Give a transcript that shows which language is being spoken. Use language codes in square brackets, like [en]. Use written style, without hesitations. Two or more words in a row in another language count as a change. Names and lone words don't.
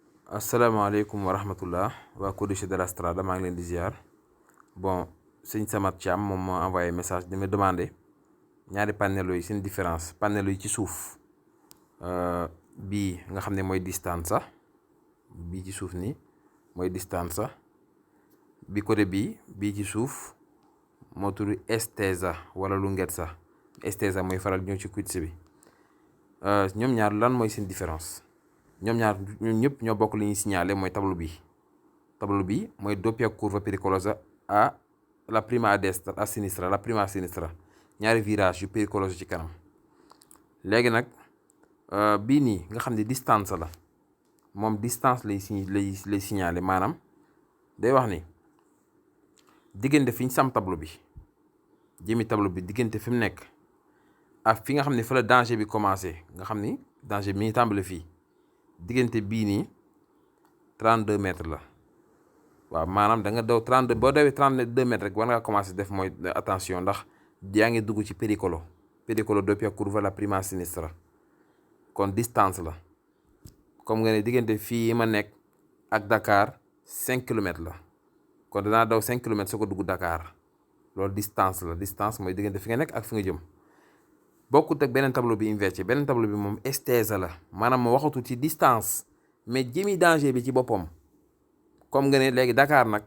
[ar] السلام عليكم ورحمة الله [wo] waa Codice de la Strada maa ngi leen di ziar bon sëñ Samat Thiam moom moo envoyé message di ma demandé ñaari panneaux yi seen différence panneaux yi ci suuf bii nga xam ne mooy distance bii ci suuf nii mooy distance bi côté bii ci suuf moo tudd estesa wala [it] lunghezza estesa [wo] mooy faral ñëw ci quiz bi ñoom ñaar lan mooy seen différence. ñoom ñëpp ñoo bokk li ñuy signalé mooy tableau bi mooy [it] doppia curva pericolosa a la prima a destra a sinistra la prima a sinistra [wo] ñaari virage yu pericoloso ci kanam. léegi nag bii nii nga xam ne distance la moom distance lay signalé maanaam day wax ni diggante fi ñu sam tableau bi jëmi tableau bi diggante fi mu nekk ak fi nga xam ne fa la danger bi commencé nga xam ni danger bi mi ngi tàmbale fii. diggante bii nii 32 mètres la waaw maanaam da nga daw 32 boo dawee 32 mètres rek war ngaa commencé def mooy attention ndax yaa ngi dugg ci [it] pericolo doppia curva la prima a sinistra [wo] kon distance la comme nga ne diggante fii ma nekk ak Dakar 5 kilomètres la kon danaa daw 5 kilomètres soo ko dugg Dakar loolu distance la distance mooy diggante fi nga nekk ak fi nga jëm. bokkut ak beneen tableau bi inversé beneen tableau bi moom estesa la maanaam moo waxatu ci distance mais jëmi danger bi ci boppam comme nga ne léegi Dakar nag